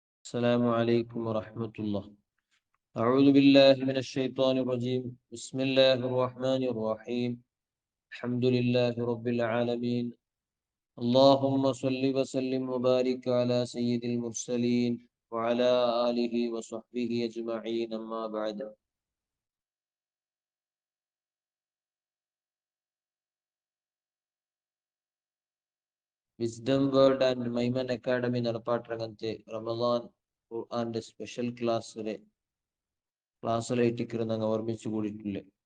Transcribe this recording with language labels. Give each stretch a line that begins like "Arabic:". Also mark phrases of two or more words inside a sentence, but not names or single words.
Arabic: السلام عليكم ورحمة الله. أعوذ بالله من الشيطان الرجيم. بسم الله الرحمن الرحيم. الحمد لله رب العالمين. اللهم صل وسلم وبارك على سيد المرسلين وعلى آله وصحبه أجمعين. أما بعد.
Malayalam: വിസ്ഡം വേൾഡ് ആൻഡ് മൈമൻ അക്കാഡമി നടപ്പാട്ടരംഗത്തെ റമദാൻ ഖുർആന്റെ സ്പെഷ്യൽ ക്ലാസ്സിലേറ്റിക്കറ് ഞങ്ങൾ ഓർമ്മിച്ചു കൂടിയിട്ടില്ലേ.